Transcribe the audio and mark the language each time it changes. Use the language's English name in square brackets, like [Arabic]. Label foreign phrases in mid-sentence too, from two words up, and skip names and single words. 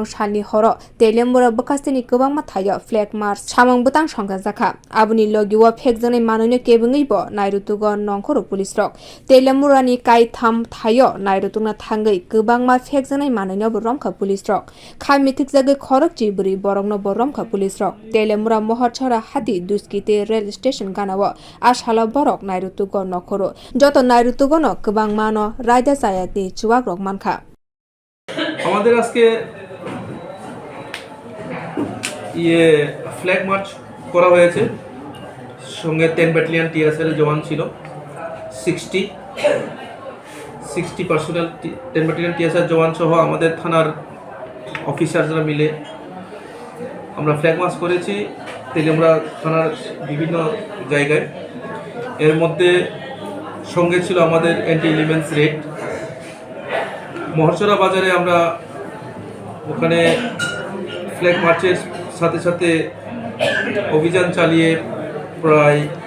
[Kok Borok] salni horo Teliamura bwkhaste ni kwbangma thayo [English] flag march [Kok Borok] samung butang songka jakha abni logiwo Phekjaknai manwi kebungai bo nairotokgo nokhorwi police rok Teliamura ni kai tham thayo nairotokna thangai kwbangma Phekjaknai manwi bo romkha police rok khamitik jagai khorok chiburi borokno bo romkha police rok Teliamura mohorchara hati duskite rail station ganao ashala borok nairotokgo nokhorwi joto nairotokgo no kwbangma no raida sayati chuwak rok mankha [Bangla] আমাদের আজকে [English] flag march [Bangla] করা হয়েছে সঙ্গে 10 ব্যাটালিয়ন টিএসএল জওয়ান ছিল 60 পার্সোনাল 10 ব্যাটালিয়ন টিএসএল জওয়ান সহ আমাদের থানার অফিসাররা মিলে আমরা [English] flag march [Bangla] করেছি তেলিয়ামুরা থানার বিভিন্ন জায়গায় এর মধ্যে সঙ্গে ছিল আমাদের [English] anti elements [Bangla] রেড মহরচরা বাজারে আমরা ওখানে [English] flag march-er [Bangla] সাথে সাথে অভিযান চালিয়ে প্রায়